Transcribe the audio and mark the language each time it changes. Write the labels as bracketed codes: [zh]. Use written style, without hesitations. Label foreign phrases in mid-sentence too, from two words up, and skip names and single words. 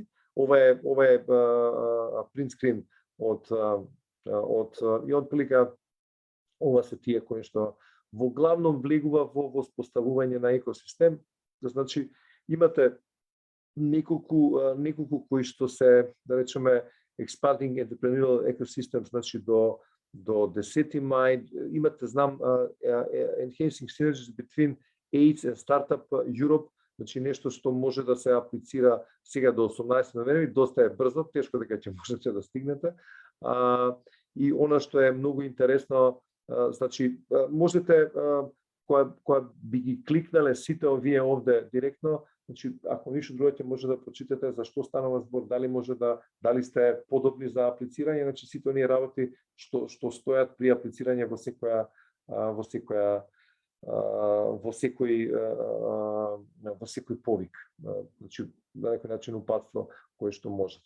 [mk] Ова е [en] print screen [mk] од и отприлика ова се тие кои што во главном влегува во воспоставување на екосистем. Значи имате неколку кои што се да речеме [en] expanding entrepreneurial ecosystem, [mk] значи до 10 мај имате [en] enhancing synergies between AIDS and Startup Europe, [mk] значи нешто што може да се аплицира сега до 18 ноември, доста е брзо, тешко дека ќе можете да стигнете. И она што е многу интересно, значи можете кога би ги кликнале сите овие овде директно, значи ако ништо друго ќе може да прочитате за што станува збор, дали сте подобни за аплицирање, значи сите оние работи што стојат при аплицирање во секој повик, значи на некој начин упатство кое што можете.